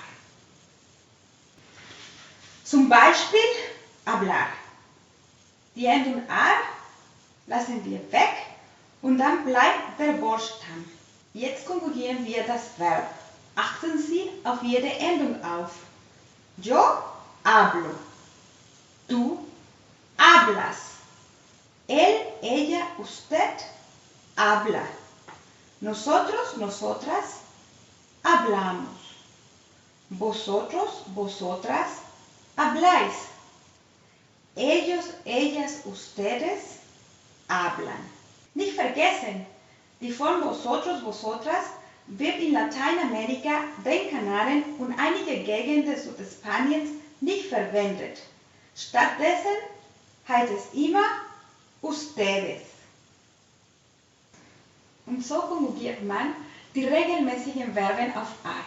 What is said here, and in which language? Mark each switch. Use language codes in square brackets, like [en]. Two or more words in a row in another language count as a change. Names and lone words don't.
[de] Zum Beispiel hablar. Die Endung ar lassen wir weg und dann bleibt der Wortstamm. Jetzt konjugieren wir das Verb. Achten Sie auf jede Endung auf. [es] Yo hablo. Tú hablas. Él, ella, usted habla. Nosotros, nosotras hablamos. Vosotros, vosotras habláis. Ellos, ellas, ustedes hablan. [de] Nicht vergessen, die Form [es] vosotros, vosotras [de] wird in Lateinamerika, den Kanaren und einige Gegenden Südspaniens nicht verwendet. Stattdessen heißt es immer ustedes. Und so konjugiert man die regelmäßigen Verben auf ar.